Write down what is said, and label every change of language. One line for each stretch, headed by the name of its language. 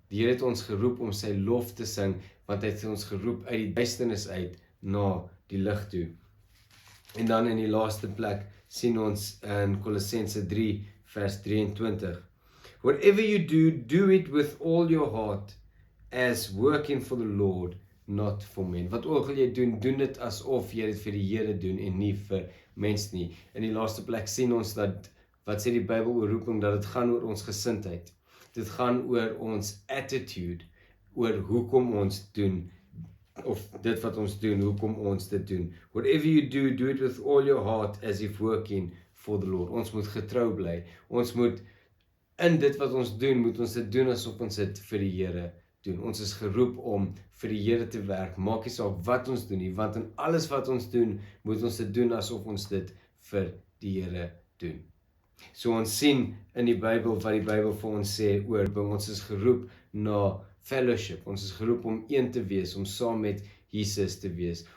Afrikaans: Die Here het ons geroep om sy lof te sing, want hy het ons geroep uit die duisternis uit, na die lig toe. En dan in die laaste plek, sien ons in Kolossense 3, vers 23.
English: Whatever you do, do it with all your heart, as working for the Lord, not for men.
Afrikaans: Wat ook al jy doen, doen dit asof jy dit vir die Here doen, en nie vir mens nie. In die laaste plek sien ons dat, wat sê die Bybel oor roeping, dat dit gaan oor ons gesindheid. Dit gaan oor ons attitude, oor hoekom ons doen, of dit wat ons doen, hoekom ons dit doen.
English: Whatever you do, do it with all your heart, as if working for the Lord.
Afrikaans: Ons moet getrou bly. Ons moet, in dit wat ons doen, moet ons dit doen asof ons dit vir die Here doen. Ons is geroep om vir die Here te werk. Maak nie saak wat ons doen nie, want in alles wat ons doen, moet ons dit doen asof ons dit vir die Here doen. So ons sien in die Bybel wat die Bybel vir ons sê oor, ons is geroep na fellowship, ons is geroep om een te wees, om saam met Jesus te wees.